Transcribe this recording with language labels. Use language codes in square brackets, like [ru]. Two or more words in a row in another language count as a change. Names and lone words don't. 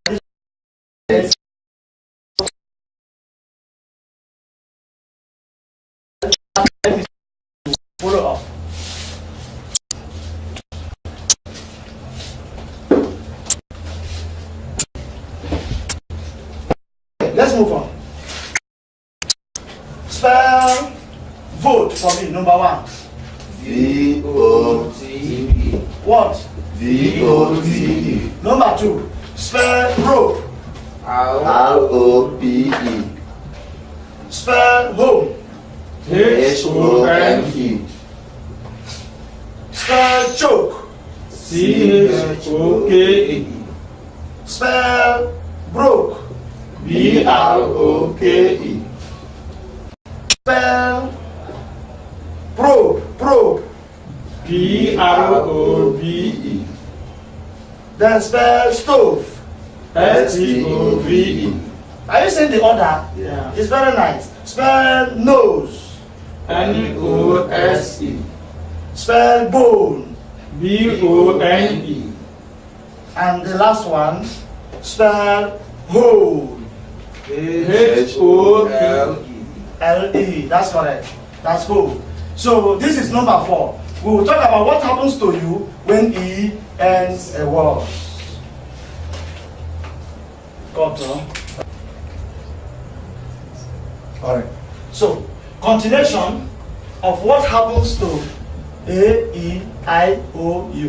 [en] Follow up. Let's move on. Spell vote for me, number 1. V-O-T-E. What? V-O-T-E. Number 2. Spell rope. R-O-P-E. Spell home. H-O-M-E. Spell choke. C-H-O-K-E. Spell broke. B-R-O-K-E. Spell probe. P-R-O-B-E. Then spell stove. S-T-O-V-E. Are you saying the order? Yeah. It's very nice. Spell nose. N-O-S-E. Spell bone. B-O-N-E. And the last one, spell hole. H-O-L-E. L-E. That's correct. That's hole. So this is number 4. We will talk about what happens to you when E ends a word. Got Alright. So, continuation of what happens to A, E, I, O, U.